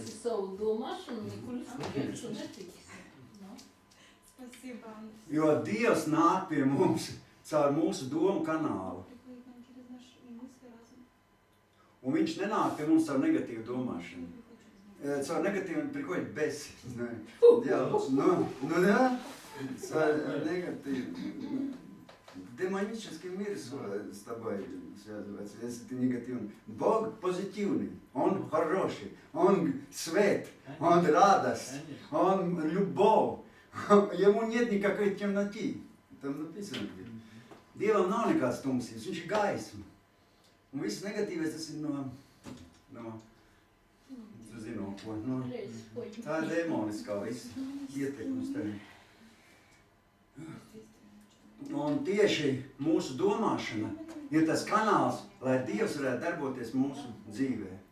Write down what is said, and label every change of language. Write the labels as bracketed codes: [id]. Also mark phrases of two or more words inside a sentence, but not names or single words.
[lv] Visu savu domāšanu, nekur netiks. Jo Dievs nāk pie mums caur mūsu domu kanālu. Un viņš nenāk pie mums caur negatīvu domāšanu. Caur negatīvu [ru] приходит бес. Да, негативный. Демонический мир с тобой связывается, если ты негативный. Бог позитивный, Он хороший, Он свет, Он радость, Он любовь. Ему нет никакой темноты. Там написано. [lv] Dievam nav nekāds tumsības, viņš ir gaisma. Un viss negatīvais tas ir no tu zini, no ko, tā ir demoniskā visa ietekmes tevi. Un tieši mūsu domāšana ir tas kanāls, lai Dievs varētu darboties mūsu dzīvē.